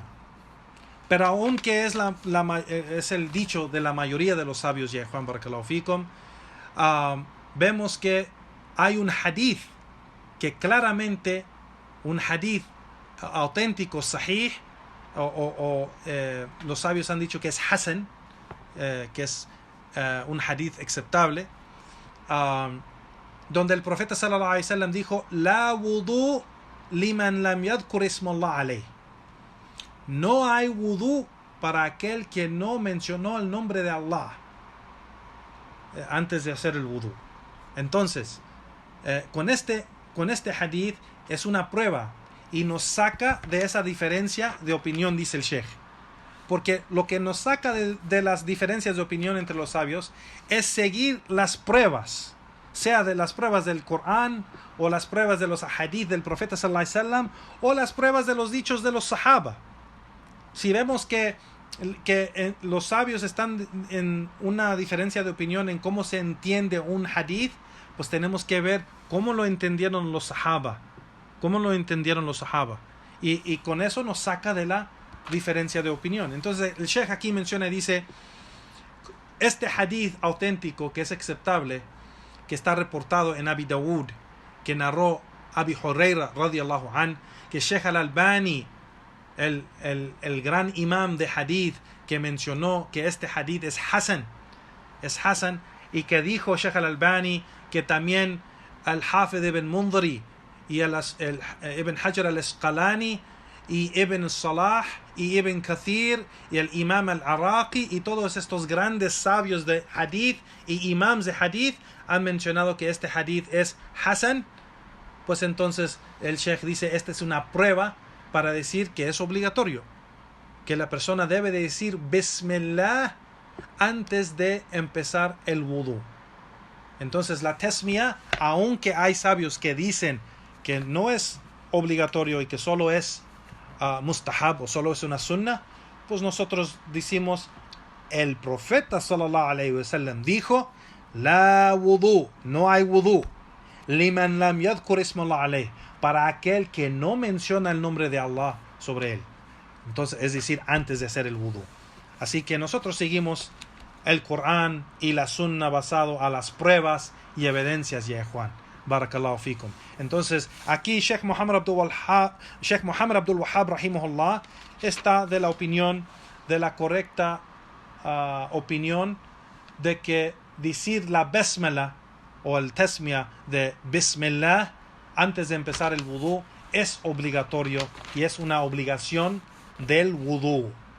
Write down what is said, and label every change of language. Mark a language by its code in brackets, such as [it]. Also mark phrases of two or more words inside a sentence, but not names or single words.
[es] Pero aunque es el dicho de la mayoría de los sabios, ya Juan [ar] بارك الله فيكم, [es] vemos que hay un hadith que claramente, un hadith auténtico, sahih, los sabios han dicho que es hasan, que es un hadith aceptable, donde el profeta [ar] صلى الله عليه وسلم [es] dijo: [ar] لا وضوء لمن لم يذكر اسم الله عليه. [es] No hay wudú para aquel que no mencionó el nombre de Allah antes de hacer el wudú. Entonces, con este hadith es una prueba y nos saca de esa diferencia de opinión, dice el Sheikh. Porque lo que nos saca de las diferencias de opinión entre los sabios es seguir las pruebas, sea de las pruebas del Corán o las pruebas de los hadith del profeta [ar] صلى الله عليه وسلم [es] o las pruebas de los dichos de los sahaba. Si vemos que los sabios están en una diferencia de opinión en cómo se entiende un hadith, pues tenemos que ver cómo lo entendieron los sahaba. Y con eso nos saca de la diferencia de opinión. Entonces el Sheikh aquí menciona y dice: este hadith auténtico que es aceptable, que está reportado en Abi Dawud, que narró Abi Hurayra [ar] رضي الله عن, [es] que Sheikh Al-Albani, el gran imam de hadith, que mencionó que este hadith es hasan, y que dijo Sheikh Al-Albani que también Al-Hafidh ibn Mundhiri y Ibn Hajar al-Asqalani y Ibn Salah y Ibn Kathir y el imam al-Araqi y todos estos grandes sabios de hadith y imams de hadith han mencionado que este hadith es hasan. Pues entonces el Sheikh dice: esta es una prueba para decir que es obligatorio, que la persona debe de decir Bismillah antes de empezar el wudú. Entonces la tasmiyah, aunque hay sabios que dicen que no es obligatorio y que solo es mustahab o solo es una sunna, pues nosotros decimos: el profeta [ar] صلى الله عليه وسلم [es] dijo: [ar] لا وضوء, [es] no hay wudú, [ar] لمن لم يذكر اسم الله عليه, [es] para aquel que no menciona el nombre de Allah sobre él. Entonces, es decir, antes de hacer el wudú. Así que nosotros seguimos el Corán y la Sunna basado a las pruebas y evidencias, ya Juan. [ar] بارك الله فيكم. [es] Entonces, aquí Sheikh Muhammad Abdul Wahhab rahimahullah está de la opinión, de la correcta opinión de que decir la basmala o el tasmiyah de Bismillah antes de empezar el wudú es obligatorio y es una obligación del wudú.